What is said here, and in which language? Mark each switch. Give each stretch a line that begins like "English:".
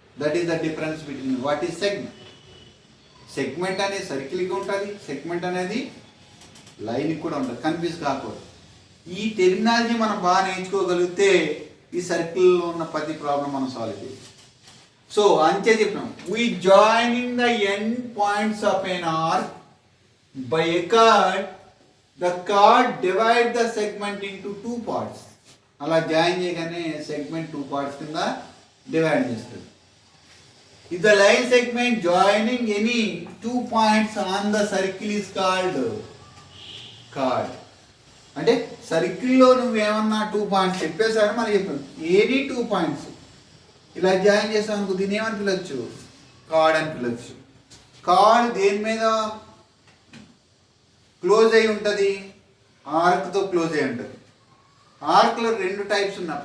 English: That is the difference between what is segment.
Telugu: Segment అనేది సర్కిల్కి ఉంటుంది, segment అనేది లైన్కి కూడా ఉంటుంది. కన్ఫ్యూజ్ కాకూడదు. ఈ టెర్మినాలజీ మనం బాగా నేర్చుకోగలిగితే ఈ సర్కిల్లో ఉన్న ప్రతి ప్రాబ్లం మనం సాల్వ్ చేయొచ్చు. సో అంతే చెప్పినాం.
English: We joining the end points of an arc by a chord, the chord divide the segment into 2 parts.
Telugu: అలా జాయిన్ చేయగానే సెగ్మెంట్ 2 పార్ట్స్ కింద డివైడ్ చేస్తుంది.
English: If the line segment joining any 2 points on the circle is called chord.
Telugu: అంటే సర్కిల్లో నువ్వేమన్నా 2 points చెప్పేసారు మరి చెప్పాను. ఏది 2 పాయింట్స్ ఇలా జాయిన్ చేసావు అనుకో, దీన్ని ఏమని పిలవచ్చు? కార్డ్ అని పిలవచ్చు. కార్డ్ దేని మీద క్లోజ్ అయి ఉంటుంది? ఆర్క్తో క్లోజ్ అయి ఉంటుంది. ఆర్క్లో 2 టైప్స్ ఉన్నాయి.